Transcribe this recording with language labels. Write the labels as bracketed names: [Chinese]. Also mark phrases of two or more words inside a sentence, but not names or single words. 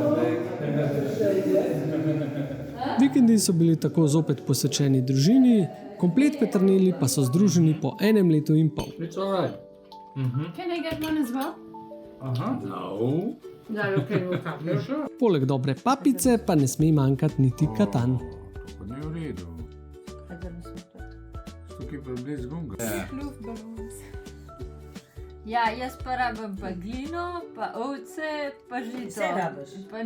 [Slovenian] Vikendi so bili tako zopet posvečeni družini, Komplet Peternelli pa so združeni po 1 letu in pol. [English] It's alright. Can I get one as well? No. No, okay, we'll come. Yeah, sure. [Slovenian] Poleg dobre papice pa ne sme manjkati niti katan. Pa ne v redu. Tukaj pa blizu gunga. Ja, jaz pa rabim pa glino, pa ovce, pa žito. Vse rabiš. Pa